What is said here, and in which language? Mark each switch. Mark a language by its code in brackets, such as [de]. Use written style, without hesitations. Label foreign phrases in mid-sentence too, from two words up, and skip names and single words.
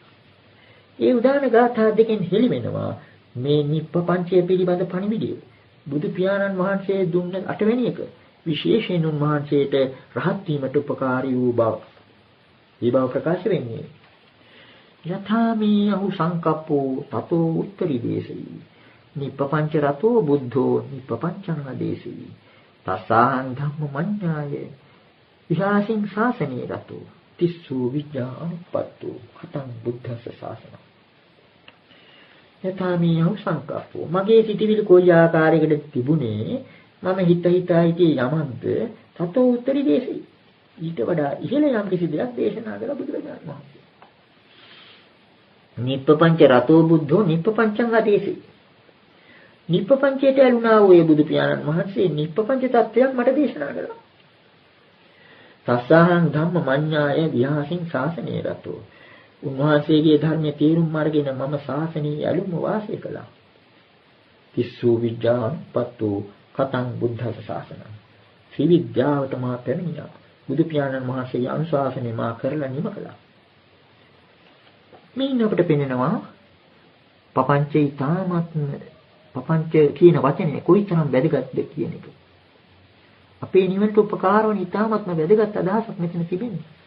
[si] ඒ උදාන ගාථා දෙකෙන් හෙළි වෙනවා මේ නිප්පපංචය පිළිබඳ පණිවිඩය. බුදු පියාණන් වහන්සේ දුන්න 8 වෙනි එක විශේෂයෙන් උන්වහන්සේට රහත් වීමට උපකාරී වූ බව. මේ බව ප්‍රකාශ වෙන්නේ [pi] යථාමී අහු සංකප්පෝ තතෝ උත්තරී දේශී නිප්පපංච රතෝ බුද්ධෝ නිප්පපංචං අදේශී තසාහං ධම්ම මඤ්ඤාය විහාසින් ශාසනේ රතෝ තිස්සු විඥා අනුපත්තෝ කතං බුද්ධස්ස ශාසන. යථාමී අහු සංකප්පෝ [si] මගේ සිටිවිලි කොයි ආකාරයකට තිබුණේ මම හිතා හිටියේ යමන්ද [pi] තතෝ උත්තරී දේශී [si] ඊට වඩා ඉහළ යම් කිසි දෙයක් දේශනා කළ බුදුරජාණන් වහන්සේ. [pi] නිප්පපංච රතෝ බුද්ධෝ නිප්පපංචං ආදේශී. [si] නිප්පපංචයට ඇලුනා වූ බුදු පියාණන් වහන්සේ නිප්පපංච තත්වයක් මට දේශනා කළා. [pi] තස්සහං ධම්ම මඤ්ඤාය විහාසින් ශාසනේ රතෝ. [si] උන්වහන්සේගේ ධර්මයේ තේරුම් අරගෙන මම ශාසනයේ ඇලුම වාසය කළා. [pi] තිස්සු විඥාන පත්තු කතං බුද්ධස ශාසනං. [si] ත්‍රිවිද්‍යාවට මා පැමිණියා. බුදු පියාණන් වහන්සේගේ අනුශාසනය මා කරලා නිම කළා. මේ අපිට පෙනෙනවා පපංචේ තාමත්ම පපංච කියන වචනේ කොයිතරම් වැදගත්ද කියන එක. අපේ නිවනට උපකාර වන ඊ타මත්ම වැදගත් අදහසක් මෙතන තිබෙනවා.